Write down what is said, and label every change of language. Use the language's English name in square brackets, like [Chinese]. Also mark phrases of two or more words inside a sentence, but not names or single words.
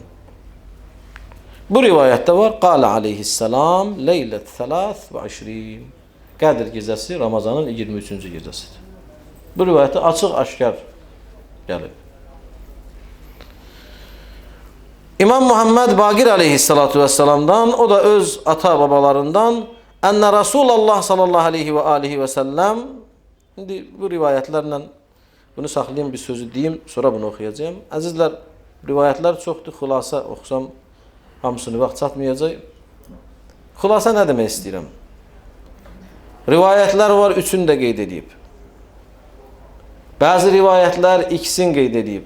[Azerbaijani] Bu rivayətdə var, [Arabic] قال عليه السلام ليلة 23. [Azerbaijani] Qədr gecəsi Ramazanın 23-cü gecəsidir. Bu rivayətdə açıq-aşkar gəlib. İmam Muhammed Baqir [Arabic] عليه الصلاة والسلام'dan, [Azerbaijani] o da öz ata-babalarından, [Arabic] أن رسول الله صلى الله عليه وسلم, [Azerbaijani] şimdi bu rivayətlərlə bunu saxlayayım, bir sözü deyim, sonra bunu oxuyacağım. Əzizlər, rivayətlər çoxdur, xülasa oxusam hamısını vaxt çatmayacaq. Xülasa nə demək istəyirəm? Rivayətlər var, üçünü də qeyd edib. Bəzi rivayətlər ikisini qeyd edib.